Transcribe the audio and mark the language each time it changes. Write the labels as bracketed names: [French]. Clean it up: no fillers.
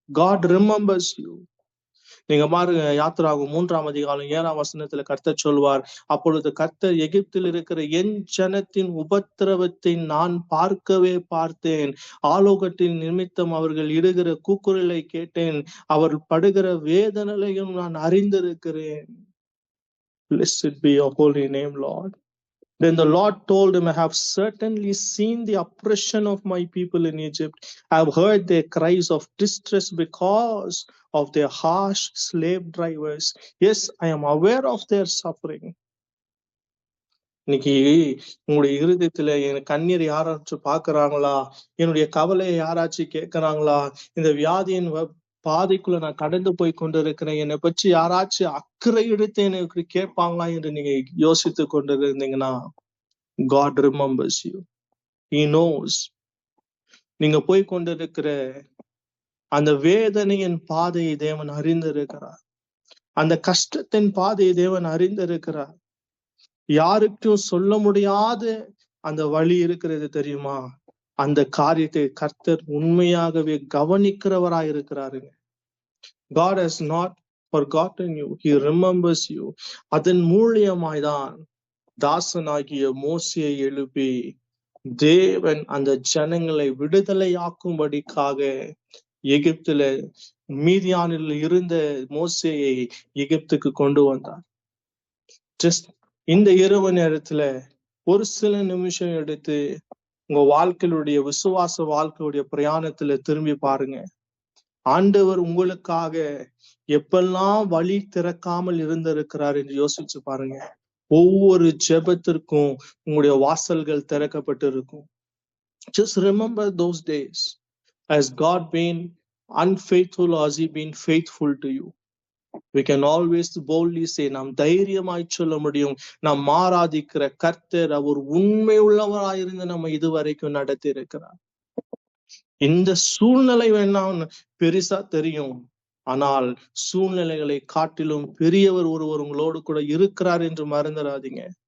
[English] God remembers you. [Tamil] நீங்க பாருங்க, யாத்திராகமம் 3ஆம் அதிகாரம் 7ஆம் வசனத்துல கர்த்தர் சொல்வார், அப்பொழுது கர்த்தர் எகிப்தில் இருக்கிற என் ஜனத்தின் உபத்திரவத்தை நான் பார்க்கவே பார்த்தேன். ஆலோகத்தின் நிமித்தம் அவர்கள் இடுகிற கூக்குரலை கேட்டேன். அவர் படுகிற வேதனையும் நான் அறிந்திருக்கிறேன். [English] Blessed be your holy name, Lord. Then the Lord told him, I have certainly seen the oppression of my people in Egypt. I have heard their cries of distress because of their harsh slave drivers. Yes, I am aware of their suffering. [Tamil] இன்னைக்கு உங்களுடைய இருதயத்துல என் கண்ணீர் யாராச்சும் பாக்குறாங்களா? என்னுடைய கவலையை யாராச்சும் கேட்கிறாங்களா? இந்த வியாதியின் பாதைக்குள்ள நான் கடந்து போய் கொண்டிருக்கிறேன், என்னை பற்றி யாராச்சும் அக்கறை எடுத்து எனக்கு கேட்பாங்களா என்று நீங்க யோசித்து கொண்டிருந்தீங்கன்னா, [English] God remembers you. He knows. [Tamil] நீங்க போய் கொண்டிருக்கிற அந்த வேதனையின் பாதையை தேவன் அறிந்திருக்கிறார். அந்த கஷ்டத்தின் பாதையை தேவன் அறிந்திருக்கிறார். யாருக்கும் சொல்ல முடியாத அந்த வழி இருக்கிறது தெரியுமா? அந்த காரியத்தை கர்த்தர் உண்மையாகவே கவனிக்கிறவராய் இருக்கிறாருங்க. [English] God has not forgotten you. He remembers you. [Tamil] அதன் மூலியமாய்தான் தாசனாகிய மோசேயை எழுப்பி தேவன் அந்த ஜனங்களை விடுதலையாக்கும்படிக்காக எகிப்துல மீதியானில் இருந்த மோசேயை எகிப்துக்கு கொண்டு வந்தார். ஜஸ்ட் இந்த இரவு நேரத்துல ஒரு சில நிமிஷம் எடுத்து உங்க வாழ்க்கையுடைய விசுவாச வாழ்க்கையுடைய பிரயாணத்துல திரும்பி பாருங்க. ஆண்டவர் உங்களுக்காக எப்பெல்லாம் வழி திறக்காமல் இருந்திருக்கிறார் என்று யோசிச்சு பாருங்க. ஒவ்வொரு ஜெபத்திற்கும் உங்களுடைய வாசல்கள் திறக்கப்பட்டு இருக்கும். [English] Just remember those days. Has God been unfaithful or has he been faithful to you? We can always boldly say, [Tamil] நாம் தைரியமாய் சொல்ல முடியும், நாம் ஆராதிக்கிற கர்த்தர் அவர் உண்மை உள்ளவராயிருந்து நம்ம இதுவரைக்கும் நடத்தி இருக்கிறார். இந்த சூழ்நிலை வேணா பெருசா தெரியும், ஆனால் சூழ்நிலைகளை காட்டிலும் பெரியவர் ஒருவர் உங்களோடு கூட இருக்கிறார் என்று மறந்துடாதீங்க.